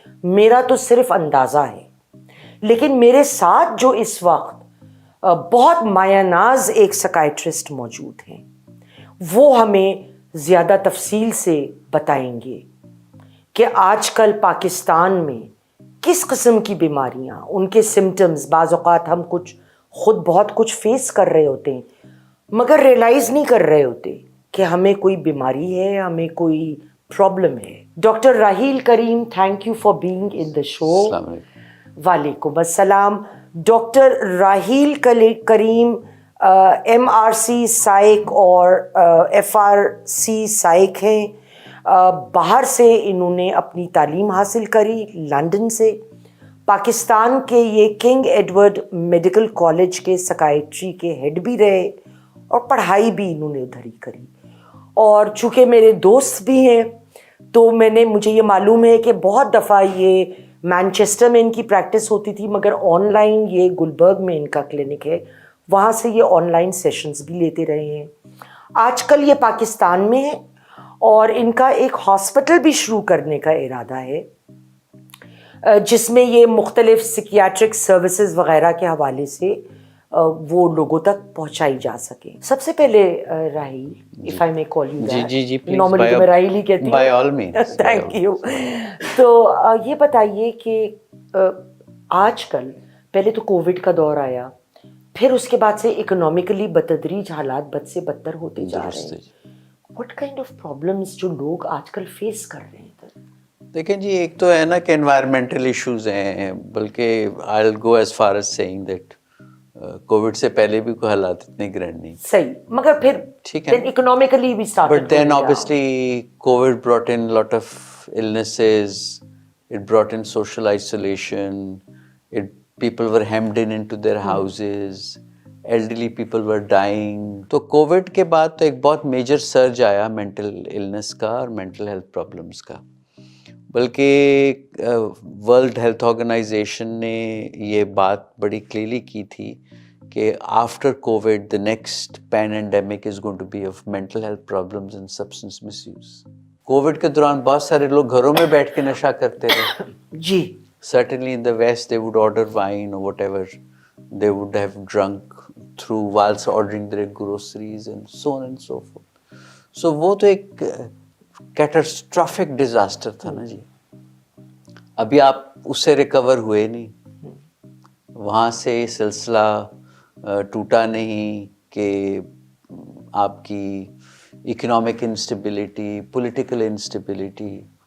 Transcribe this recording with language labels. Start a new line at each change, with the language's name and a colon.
Urdu: میرا تو صرف اندازہ ہے، لیکن میرے ساتھ جو اس وقت بہت مایہ ناز ایک سکائٹرسٹ موجود ہیں وہ ہمیں زیادہ تفصیل سے بتائیں گے کہ آج کل پاکستان میں کس قسم کی بیماریاں، ان کے سمٹمز، بعض اوقات ہم خود بہت کچھ فیس کر رہے ہوتے ہیں مگر ریئلائز نہیں کر رہے ہوتے کہ ہمیں کوئی بیماری ہے، ہمیں کوئی پرابلم ہے.
English: Doctor Raheel Karim, thank you for being in the show.
Urdu: وعلیکم السلام. ڈاکٹر راحیل کریم ایم آر سی سائیک اور ایف آر سی سائیک ہیں. باہر سے انہوں نے اپنی تعلیم حاصل کری، لندن سے. پاکستان کے یہ کنگ ایڈورڈ میڈیکل کالج کے سکائٹری کے ہیڈ بھی رہے اور پڑھائی بھی انہوں نے ادھر ہی کری. اور چونکہ میرے دوست بھی ہیں تو مجھے یہ معلوم ہے کہ بہت دفعہ یہ مانچسٹر میں ان کی پریکٹس ہوتی تھی مگر آن لائن یہ گلبرگ میں ان کا کلینک ہے، وہاں سے یہ آن لائن سیشنز بھی لیتے رہے ہیں. آج کل یہ پاکستان میں ہے اور ان کا ایک ہاسپٹل بھی شروع کرنے کا ارادہ ہے جس میں یہ مختلف سیکیاٹرک سروسز وغیرہ کے حوالے سے وہ لوگوں تک پہنچائی جا سکے. سب سے پہلے
English: Raheel, if I may call you that.
Urdu: جی normally تو میں راحیل ہی کہتی ہوں.
English: By all means. Thank you.
Urdu: تو یہ بتائیے کہ آج کل، پہلے تو کووڈ کا دور آیا، پھر اس کے بعد سے اکنامکلی بتدریج حالات بد سے بدتر ہوتے جا رہے ہیں.
English: What kind of problems
Urdu: جو لوگ آج کل فیس کر رہے ہیں؟ دیکھیں جی، ایک تو ہے نا کہ انوائرمنٹل ایشوز ہیں، بلکہ
English: I'll go as far as saying that
Urdu: Covid سے پہلے بھی کوئی حالات اتنے گرینڈ نہیں. صحیح، مگر پھر ٹھیک ہے اکنامکلی بھی start.
English: But then obviously COVID brought in a lot of illnesses, it brought in social isolation, people were hemmed into their houses, elderly people were dying.
Urdu: تو کووڈ کے بعد تو ایک بہت میجر سرج آیا مینٹل illness کا اور مینٹل ہیلتھ پرابلمس کا. بلکہ ورلڈ ہیلتھ آرگنائزیشن نے یہ بات بڑی کلیئرلی کی تھی کہ
English: After covid the next pandemic is going to be of mental health problems and substance misuse.
Urdu: Covid کے دوران بہت سارے لوگ گھروں میں بیٹھ کے نشہ کرتے رہے. جی.
English: Certainly in the West they would order wine or whatever they would have drunk through whilst ordering their groceries and so on and so forth.
Urdu: So وہ تو ایک کیٹاسٹرافک ڈیزاسٹر تھا نا جی. ابھی آپ اس سے ریکور ہوئے نہیں، وہاں سے سلسلہ ٹوٹا نہیں کہ آپ کی اکنامک انسٹیبلٹی، پولیٹیکل انسٹیبلٹی.